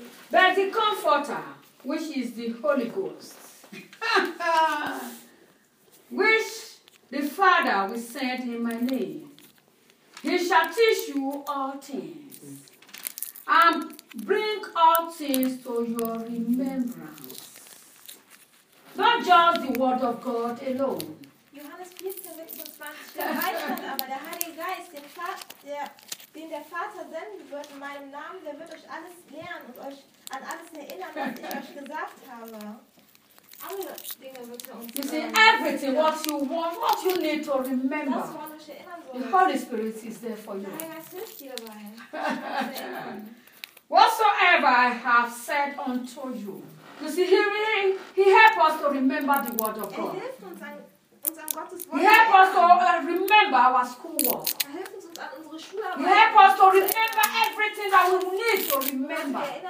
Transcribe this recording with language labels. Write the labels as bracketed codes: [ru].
[en] But the Comforter, which is the Holy Ghost, which the Father will send in my name, he shall teach you all things and bring all things to your remembrance. Not just the Word of God alone. [de] Johannes 14, verse 26. Den der Vater senden wird in meinem Namen, der wird euch alles lehren und euch an alles erinnern, was ich euch gesagt habe. Alle Dinge wird er uns lehren. [en] You see, everything, what you want, what you need to remember. [de] Das, woran euch erinnern soll. [en] The Holy Spirit is there for you. [de] Der Heilige Geist hilft dir dabei. [en] Whatsoever I have said unto you. You see, he helped us to remember the word of God. [de] Er hilft uns an [en] He help us to remember our schoolwork. He help us to remember everything that we need to remember.